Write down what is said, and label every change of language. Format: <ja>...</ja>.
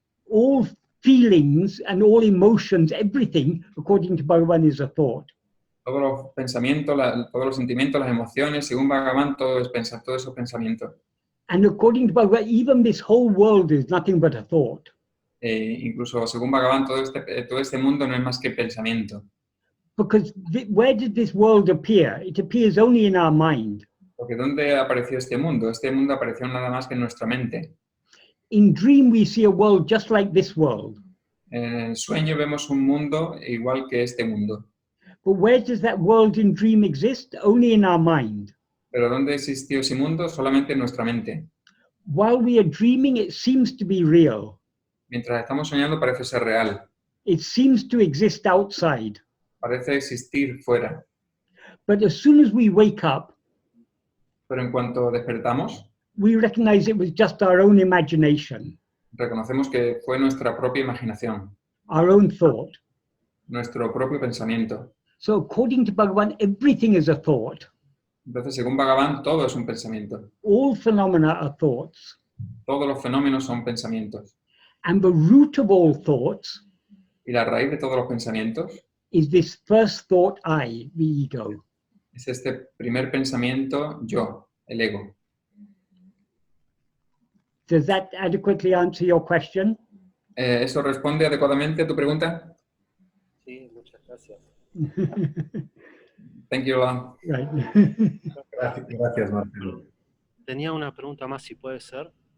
<en>all feelings and all emotions, everything, according to Bhagavan, is a thought.</en> <es>todos los pensamientos, todos los sentimientos, las emociones, según Bhagavan, todo esos pensamientos.</es> <en>And according to Bhagavan, even this whole world is nothing but a thought.</en> <es>Incluso según Bhagavan, todo este mundo no es más que pensamiento.</es> <en>Because where did this world appear? It appears only in our mind.</en> <es>Porque ¿dónde apareció este mundo? Este mundo apareció nada más que en nuestra mente.</es> <en>In dream, we see a world just like this world.</en> <es>En el sueño vemos un mundo igual que este mundo.</es> <en>But where does that world in dream exist? Only in our mind.</en> <es>Pero ¿dónde existió ese mundo? Solamente en nuestra mente.</es> <en>While we are dreaming, it seems to be real.</en> <es>Mientras estamos soñando parece ser real.</es> <en>It seems to exist outside.</en> <es>Parece existir fuera.</es> <en>But as soon as we wake up,</en> <es>Pero en cuanto despertamos,</es> <en>we recognize it was just our own imagination,</en> <es>reconocemos que fue nuestra propia imaginación,</es> <en>our own thought.</en> <es>nuestro propio pensamiento.</es> <en>So according to Bhagavan, everything is a thought.</en> <es>Entonces, según Bhagavan, todo es un pensamiento.</es> <en>All phenomena are thoughts.</en> <es>Todos los fenómenos son pensamientos.</es> <en>And the root of all thoughts</en> <es>Y la raíz de todos los pensamientos</es> <en>is this first thought, I, the ego.</en> <es>es este primer pensamiento, yo, el ego.</es> <en>Does that adequately answer your question?</en> <es>¿Eso responde adecuadamente a tu pregunta? Sí, muchas gracias.</es> <en>Thank you, Lola. Right.</en> <es>Gracias, Marcelo. Tenía una pregunta más, si puede ser.</es>